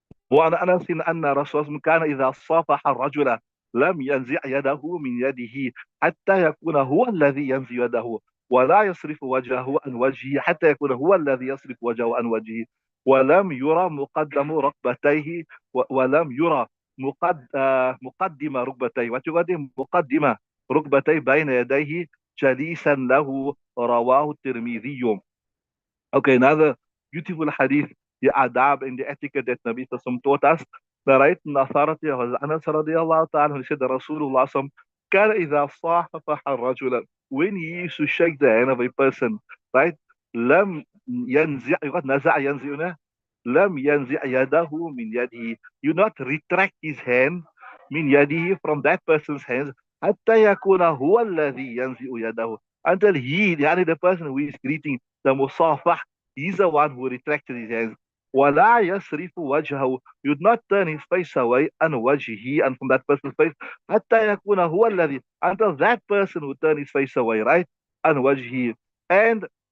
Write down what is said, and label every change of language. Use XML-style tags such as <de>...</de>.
<ar>وعن أنس أن رسول الله كان إذا صافح الرجل لم ينزع يده من يده حتى يكون هو الذي ينزع يده، ولا يصرف وجهه عن وجهه حتى يكون هو الذي يصرف وجهه عن وجهه، ولم يرى مقدم ركبتيه ولم يرى مقدم ركبتيه، وتقدم مقدمة ركبتيه بين يديه جليسا له. رواه الترمذي.</ar> <en>Okay, another beautiful hadith, the adab and the etiquette that Nabi Sallam taught us. The right in authority of Anas radiallahu ta'ala, he said that Rasulullah Sallam,</en> <ar>كان إذا صاحب الرجل,</ar> <en>when he used to shake the hand of a person, right?</en> <ar>لم ينزع,</ar> <en>you got</en> <ar>نزع ينزع, لم ينزع يده من يده.</ar> <en>You not retract his hand</en> <ar>من يده</ar> <en>from that person's hands</en> <ar>حتى يكون هو الذي ينزع يده,</ar> <en>until he, the person who is greeting the musafah, he's the one who retracted his hands.</en> <ar>وَلَا يَصْرِفُ وَجْهَهُ,</ar> <en>you would not turn his face away</en> <ar>عن وجهه,</ar> <en>and from that person's face,</en> <ar>حتى يكون هو الذي,</ar> <en>until that person would turn his face away, right?</en> <ar>عن وجهه.</ar> <en>And</en>